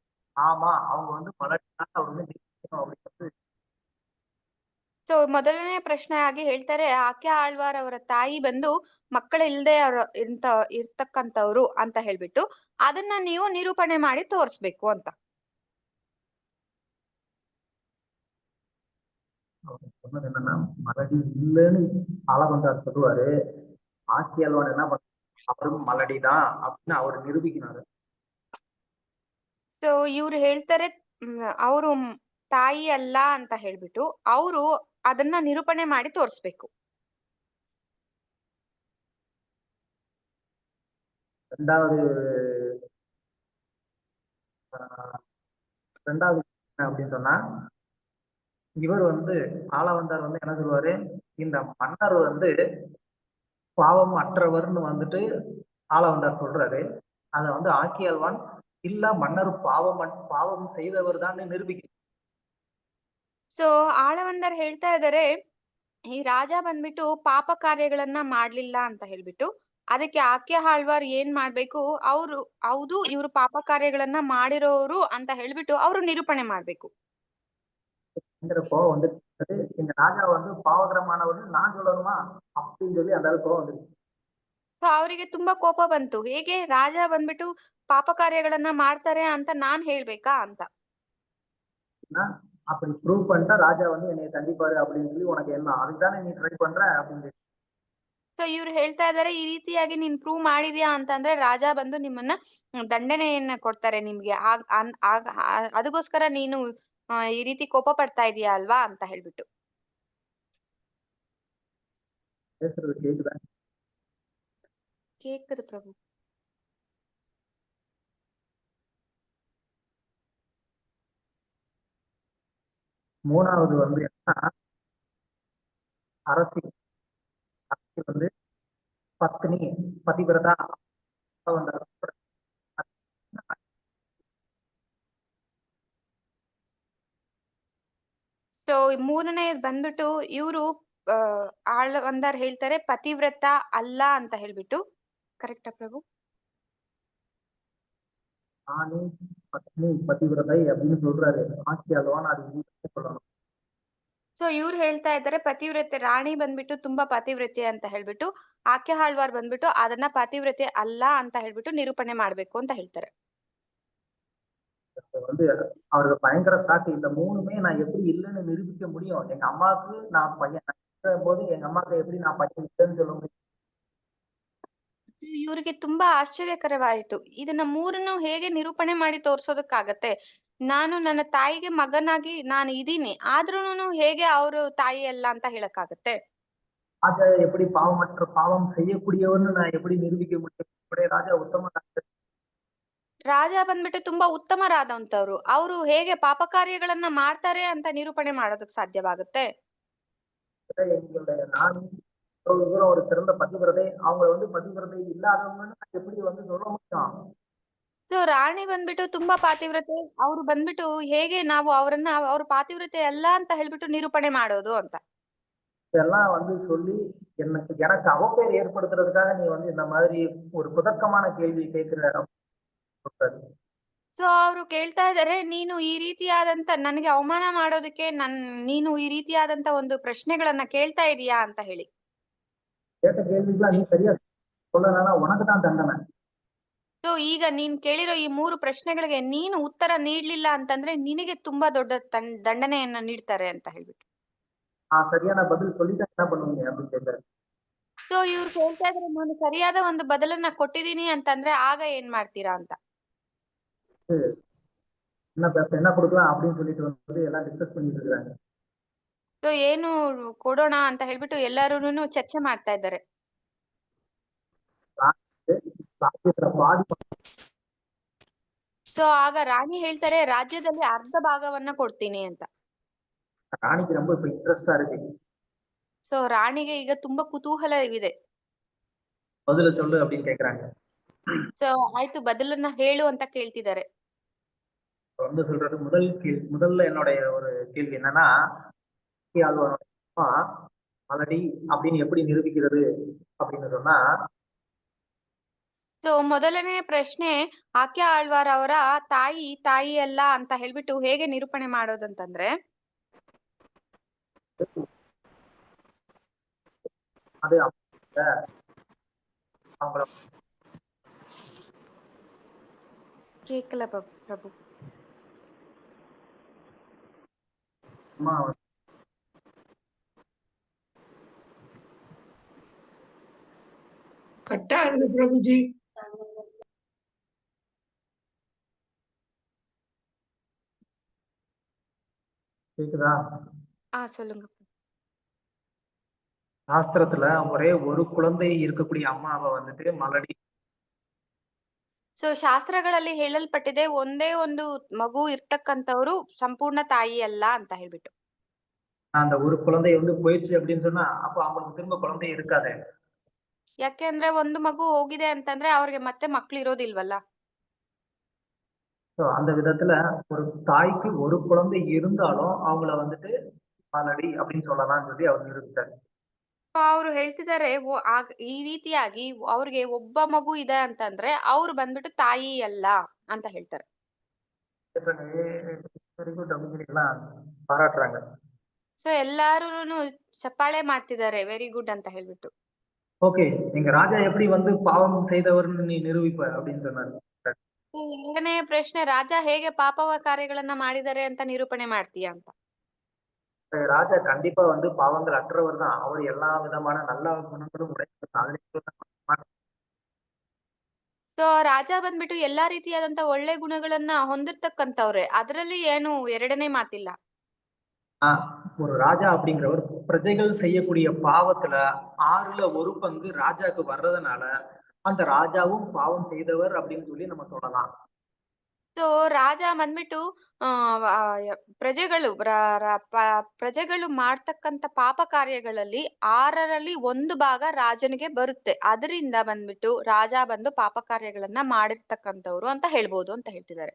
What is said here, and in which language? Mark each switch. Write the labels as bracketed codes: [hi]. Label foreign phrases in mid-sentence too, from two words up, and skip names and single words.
[ta] ஆமா அவங்க வந்து மலடி தான், அவர் வந்து நிரூபிக்கணும் அப்படிங்கிறது. [kn] ಸೊ ಮೊದಲನೇ ಪ್ರಶ್ನೆ ಆಗಿ ಹೇಳ್ತಾರೆ, ಆಕೆ ಆಳ್ವಾರ್ ಅವರ ತಾಯಿ ಬಂದು ಮಕ್ಕಳಿಲ್ದೆ ಇರ್ತಕ್ಕಂಥವ್ರು ಅಂತ ಹೇಳ್ಬಿಟ್ಟು ಅದನ್ನ ನೀವು ನಿರೂಪಣೆ ಮಾಡಿ ತೋರಿಸ್ಬೇಕು ಅಂತ. [ta] அவர் சொன்னது என்னன்னா, மலடி இல்லைன்னு ஆளவந்தார் சொல்லுவாரு, ஆக்கி ஆழ்வான் என்ன பண்ண அவரும் மலடி தான் அப்படின்னு அவர் நிரூபிக்கிறாரு. [kn] ಸೊ ಇವ್ರು ಹೇಳ್ತಾರೆ, ಅವರು ತಾಯಿ ಅಲ್ಲ ಅಂತ ಹೇಳ್ಬಿಟ್ಟು ಅವರು ಅದನ್ನ ನಿರೂಪಣೆ ಮಾಡಿ ತೋರಿಸ್ಬೇಕು. [ta] ரெண்டாவது ஆஹ், ரெண்டாவது என்ன அப்படின்னு சொன்னா, இவர் வந்து ஆளவந்தார் வந்து என்ன சொல்லுவாரு, இந்த மன்னர் வந்து பாவம் அற்றவர்னு வந்துட்டு ஆளவந்தார் சொல்றாரு. அத வந்து ஆக்கியாழ்வான் இல்ல மன்னர் பாவம் செய்தவர் தான் நிரூபிக்கிறார். [kn] ಸೊ ಆಳವಂದರ್ ಹೇಳ್ತಾ ಇದ್ದಾರೆ, ಈ ರಾಜ ಬಂದ್ಬಿಟ್ಟು ಪಾಪ ಕಾರ್ಯಗಳನ್ನ ಮಾಡ್ಲಿಲ್ಲ ಅಂತ ಹೇಳ್ಬಿಟ್ಟು ಅದಕ್ಕೆ ಆಕೆ ಆಳ್ವಾರ್ ಏನ್ ಮಾಡ್ಬೇಕು, ಅವ್ರು ಹೌದು ಇವ್ರು ಪಾಪ ಕಾರ್ಯಗಳನ್ನ ಮಾಡಿರೋರು ಅಂತ ಹೇಳ್ಬಿಟ್ಟು ಅವ್ರು ನಿರೂಪಣೆ ಮಾಡ್ಬೇಕು. [ta] பயங்கர கோவம் வந்துருச்சு. எங்க ராஜா வந்து பாவகரமானவர்னு நான் சொல்லணுமா அப்படின்னு சொல்லி அந்த அளவுக்கு கோவம் வந்துருச்சு. [kn] ಸೊ ಅವರಿಗೆ ತುಂಬಾ ಕೋಪ ಬಂತು. ಹೇಗೆ ರಾಜ ಬಂದ್ಬಿಟ್ಟು ಪಾಪ ಕಾರ್ಯಗಳನ್ನ ಮಾಡ್ತಾರೆ ಅಂತ ನಾನ್ ಹೇಳ್ಬೇಕಾ ಅಂತ. [ta] ஏன்னா, அப்படி ப்ரூவ் பண்ணிட்டா ராஜா வந்து என்னைய தண்டிப்பாரு அப்படின்னு சொல்லி உனக்கு என்ன அதுதானே நீ ட்ரை பண்ற அப்படின்னு சொல்லி. [kn] ಸೊ ಇವ್ರು ಹೇಳ್ತಾ ಇದಾರೆ, ಈ ರೀತಿಯಾಗಿ ನೀನ್ ಪ್ರೂವ್ ಮಾಡಿದ್ಯಾ ಅಂತಂದ್ರೆ ರಾಜ ಬಂದು ನಿಮ್ಮನ್ನ ದಂಡನೆಯನ್ನ ಕೊಡ್ತಾರೆ ನಿಮ್ಗೆ. ಅದಕ್ಕೋಸ್ಕರ ನೀನು ಈ ರೀತಿ ಕೋಪ ಪಡ್ತಾ ಇದೀಯಾ ಅಲ್ವಾ ಅಂತ ಹೇಳ್ಬಿಟ್ಟು. [ta] பேசுறது கேக்குதா? கேக்குது பிரபு. மூணாவது வந்து என்னன்னா, அரசி அரசி வந்து பத்னி பதிவிரதா வந்து [kn] ಸೊ ಮೂರನೇದ್ ಬಂದ್ಬಿಟ್ಟು ಇವ್ರು ಆಳ್ವಂದಾರ್ ಹೇಳ್ತಾರೆ ಪತಿವ್ರತ ಅಲ್ಲ ಅಂತ ಹೇಳ್ಬಿಟ್ಟು. ಕರೆಕ್ಟಾ ಪ್ರಭು? [ta] நானே பத்னி பதிவிரதை அப்படின்னு சொல்றாரு. ஆக்கியாழ்வான் அது இல்லைன்னு சொல்லணும். [kn] ಸೊ ಇವ್ರು ಹೇಳ್ತಾ ಇದ್ದಾರೆ ಪತಿವ್ರತೆ ರಾಣಿ ಬಂದ್ಬಿಟ್ಟು ತುಂಬಾ ಪತಿವ್ರತೆ ಅಂತ ಹೇಳ್ಬಿಟ್ಟು, ಆಕೆ ಆಳ್ವಾರ್ ಬಂದ್ಬಿಟ್ಟು ಅದನ್ನ ಪತಿವ್ರತೆ ಅಲ್ಲ ಅಂತ ಹೇಳ್ಬಿಟ್ಟು ನಿರೂಪಣೆ ಮಾಡ್ಬೇಕು ಅಂತ ಹೇಳ್ತಾರೆ. [ta] அது வந்து அவருக்கு பயங்கர ஷாக்கு. இந்த மூணுமே நான் எப்படி இல்லைன்னு நிரூபிக்க முடியும்? எங்க அம்மாவுக்கு நான் பையன் போது எங்க அம்மாவுக்கு எப்படி நான் பையன் இல்லைன்னு சொல்ல முடியும்? [kn] ಇವ್ರಿಗೆ ತುಂಬಾ ಆಶ್ಚರ್ಯಕರವಾಯಿತು. ಇದನ್ನ ಮೂರನ್ನು ಹೇಗೆ ನಿರೂಪಣೆ ಮಾಡಿ ತೋರ್ಸೋದಕ್ಕಾಗತ್ತೆ? ನಾನು ನನ್ನ ತಾಯಿಗೆ ಮಗನಾಗಿ ನಾನು ಇದೀನಿ, ಆದ್ರೂನು ಹೇಗೆ ಅವರು ತಾಯಿ ಅಲ್ಲ ಅಂತ ಹೇಳಕ್ಕಾಗತ್ತೆ? [ta] ராஜா எப்படி பாவம் செய்யக்கூடியவன்னு நான் எப்படி நிரூபிக்க முடியும்? அப்படியே ராஜா உத்தம [kn] ರಾಜ ಬಂದ್ಬಿಟ್ಟು ತುಂಬಾ ಉತ್ತಮರಾದಂತವ್ರು, ಅವರು ಹೇಗೆ ಪಾಪ ಕಾರ್ಯಗಳನ್ನ ಮಾಡ್ತಾರೆ ಅಂತ ನಿರೂಪಣೆ ಮಾಡೋದಕ್ ಸಾಧ್ಯವಾಗುತ್ತೆ? [ta] எங்களுடைய நான் ஒரு சிறந்த பதிவிரதை, அவங்க வந்து பதிவிரதை இல்லாதவங்கன்னு நான் எப்படி வந்து சொல்ல முடியும்? [kn] ಸೊ ರಾಣಿ ಬಂದ್ಬಿಟ್ಟು ತುಂಬಾ ಪಾತಿವ್ರತೆ, ಅವ್ರು ಬಂದ್ಬಿಟ್ಟು ಹೇಗೆ ನಾವು ಅವರನ್ನ ಅವ್ರ ಪಾತಿವ್ರತೆ ಅಲ್ಲ ಅಂತ ಹೇಳ್ಬಿಟ್ಟು ನಿರೂಪಣೆ ಮಾಡೋದು ಅಂತ. [ta] இதெல்லாம் வந்து சொல்லி எனக்கு அவப்பேர் ஏற்படுத்துறதுக்காக நீ வந்து இந்த மாதிரி ஒரு குதர்க்கமான கேள்வி கேட்கிற. [kn] ಸೊ ಅವ್ರು ಕೇಳ್ತಾ ಇದಾರೆ, ನೀನು ಈ ರೀತಿಯಾದಂತ ನನಗೆ ಅವಮಾನ ಮಾಡೋದಕ್ಕೆ ನೀನು ಈ ರೀತಿಯಾದಂತ ಒಂದು ಪ್ರಶ್ನೆಗಳನ್ನ ಕೇಳ್ತಾ ಇದೀಯಾ ಅಂತ ಹೇಳಿ. [ta] கேட்ட கேள்விக்கெல்லாம் நீ சரியா சொல்லலைன்னா உனக்கு தான் தண்டனை. [kn] ಸೊ ಈಗ ನೀನ್ ಕೇಳಿರೋ ಈ 3 ಪ್ರಶ್ನೆಗಳಿಗೆ ನೀನು ಉತ್ತರ ನೀಡ್ಲಿಲ್ಲ ಅಂತಂದ್ರೆ ನಿನಗೆ ತುಂಬಾ ದೊಡ್ಡ ದಂಡನೆಯನ್ನ ನೀಡ್ತಾರೆ ಅಂತ ಹೇಳ್ಬಿಟ್ಟು. [ta] சரியான பதில் சொல்லிட்டா என்ன பண்ணுவீங்க அப்படின்னு கேட்கிறாரு. [kn] ಸೊ ಇವ್ರು ಕೇಳ್ತಾ ಇದ್ರೆ, ನಾನು ಸರಿಯಾದ ಒಂದು ಬದಲನ್ನ ಕೊಟ್ಟಿದೀನಿ ಅಂತಂದ್ರೆ ಆಗ ಏನ್ ಮಾಡ್ತೀರಾ ಅಂತ. [ta] என்ன கொடுக்கலாம் அப்படின்னு சொல்லிட்டு வந்து எல்லாம் டிஸ்கஸ் பண்ணிட்டு இருக்காங்க. [kn] ಸೊ ಏನು ಕೊಡೋಣ ಅಂತ ಹೇಳ್ಬಿಟ್ಟು ಎಲ್ಲಾರೂನು ಚರ್ಚೆ ಮಾಡ್ತಾ ಇದ್ದಾರೆ. ಸೊ ಆಗ ರಾಣಿ ಹೇಳ್ತಾರೆ, ರಾಜ್ಯದಲ್ಲಿ ಅರ್ಧ ಭಾಗವನ್ನ ಕೊಡ್ತೀನಿ ಅಂತ. [ta] ராணிக்கு ரொம்ப இப்ப இன்ட்ரெஸ்டா இருக்கு. [kn] ಸೊ ರಾಣಿಗೆ ಈಗ ತುಂಬಾ ಕುತೂಹಲವಿದೆ. [ta] பதில சொல்லு அப்படின்னு கேக்குறாங்க. [kn] ಸೊ ಆಯ್ತು ಬದಲನ್ನ ಹೇಳು ಅಂತ ಕೇಳ್ತಿದ್ದಾರೆ. [ta] வந்து சொல்றது முதல்ல என்னுடைய ஒரு கேள்வி என்னன்னா, ஆழ்வாரோட அம்மா மலடி அப்படின்னு எப்படி நிரூபிக்கிறது அப்படின்னு சொன்னா, [kn] ಸೊ ಮೊದಲನೇ ಪ್ರಶ್ನೆ, ಆಕೆ ಆಳ್ವಾರ್ ಅವರ ತಾಯಿ ಅಲ್ಲ ಅಂತ ಹೇಳ್ಬಿಟ್ಟು ಹೇಗೆ ನಿರೂಪಣೆ ಮಾಡೋದಂತಂದ್ರೆ, [ta] அது அவங்கள கேக்கல பிரபு. அம்மா கட்டா இருக்கு பிரபுஜி. கேக்குதா? சொல்லுங்க. சாஸ்திரத்துல ஒரே ஒரு குழந்தை இருக்கக்கூடிய அம்மாவை வந்துட்டு மலடி. [kn] ಸೊ ಶಾಸ್ತ್ರಗಳಲ್ಲಿ ಹೇಳಲ್ಪಟ್ಟಿದೆ ಒಂದೇ ಒಂದು ಮಗು ಇರ್ತಕ್ಕಂಥವ್ರು ಸಂಪೂರ್ಣ ತಾಯಿ ಅಲ್ಲ ಅಂತ ಹೇಳ್ಬಿಟ್ಟು. [ta] அந்த ஒரு குழந்தை வந்து போயிடுச்சு அப்படின்னு சொன்னா அப்ப அவங்களுக்கு திரும்ப குழந்தை இருக்காது. [kn] ಯಾಕೆಂದ್ರೆ ಒಂದು ಮಗು ಹೋಗಿದೆ ಅಂತಂದ್ರೆ ಅವ್ರಿಗೆ ಮತ್ತೆ ಮಕ್ಳು ಇರೋದಿಲ್ವಲ್ಲ. [ta] அந்த விதத்துல ஒரு தாய்க்கு ஒரு குழந்தை இருந்தாலும் அவங்கள வந்துட்டு மலடி அப்படின்னு சொல்லலாம்னு சொல்லி அவர் நிரூபிச்சாரு. [kn] ಅವ್ರು ಹೇಳ್ತಿದ್ದಾರೆ ಈ ರೀತಿಯಾಗಿ ಅವ್ರಿಗೆ ಒಬ್ಬ ಮಗು ಇದೆ ಅಂತಂದ್ರೆ ಅವ್ರು ಬಂದ್ಬಿಟ್ಟು ತಾಯಿ ಅಲ್ಲ ಅಂತ ಹೇಳ್ತಾರೆ. [en] very good [ta] அப்படின்னு எல்லாம் பாராட்டுறாங்க. [kn] ಸೊ ಎಲ್ಲಾರೂನು ಚಪ್ಪಾಳೆ ಮಾಡ್ತಿದ್ದಾರೆ [en] very good [kn] ಅಂತ ಹೇಳ್ಬಿಟ್ಟು. [ta] ஓகே, எங்க ராஜா எப்படி வந்து பாவம் செய்தவர்னு நீ நிரூபிப்ப அப்படின்னு சொன்னாரு. [kn] ಎರಡನೇ ಪ್ರಶ್ನೆ, ರಾಜ ಹೇಗೆ ಪಾಪವ ಕಾರ್ಯಗಳನ್ನ ಮಾಡಿದ್ದಾರೆ ಅಂತ ನಿರೂಪಣೆ ಮಾಡ್ತೀಯಾ ಅಂತ. [ta] ராஜா கண்டிப்பா வந்து பாவங்கள் அற்றவர் தான். அவர் எல்லா விதமான நல்ல குணங்களும் உடையவர். [kn] ಸೊ ರಾಜ ಬಂದ್ಬಿಟ್ಟು ಎಲ್ಲಾ ರೀತಿಯಾದಂತ ಒಳ್ಳೆ ಗುಣಗಳನ್ನ ಹೊಂದಿರ್ತಕ್ಕಂಥವ್ರೆ, ಅದರಲ್ಲಿ ಏನು ಎರಡನೇ ಮಾತಿಲ್ಲ. [ta] ஒரு ராஜா அப்படிங்கிறவர் பிரஜைகள் செய்யக்கூடிய பாவத்துல 1/6 பங்கு ராஜாக்கு வர்றதுனால அந்த ராஜாவும் பாவம் செய்தவர் அப்படின்னு சொல்லி நம்ம சொல்லலாம். [kn] ಸೊ ರಾಜ ಬಂದ್ಬಿಟ್ಟು ಪ್ರಜೆಗಳು ಮಾಡ್ತಕ್ಕಂತ ಪಾಪ ಕಾರ್ಯಗಳಲ್ಲಿ 1/6 ಭಾಗ ರಾಜನಿಗೆ ಬರುತ್ತೆ. ಅದರಿಂದ ಬಂದ್ಬಿಟ್ಟು ರಾಜ ಬಂದು ಪಾಪ ಕಾರ್ಯಗಳನ್ನ ಮಾಡಿರ್ತಕ್ಕಂಥವ್ರು ಅಂತ ಹೇಳ್ಬೋದು ಅಂತ ಹೇಳ್ತಿದ್ದಾರೆ.